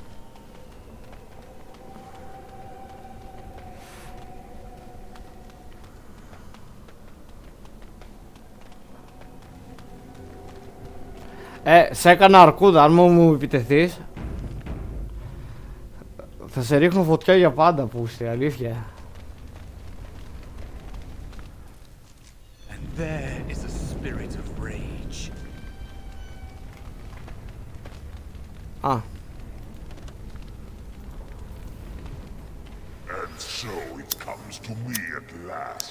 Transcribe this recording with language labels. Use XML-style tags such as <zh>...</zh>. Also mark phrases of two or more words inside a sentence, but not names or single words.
<el>Σε έκανα αρκούδα, αν μου επιτεθείς θα σε ρίχνω φωτιά για πάντα, πούστη, αλήθεια.</el> <en>And there is a spirit of rage. Α. And so it comes to me at last.</en>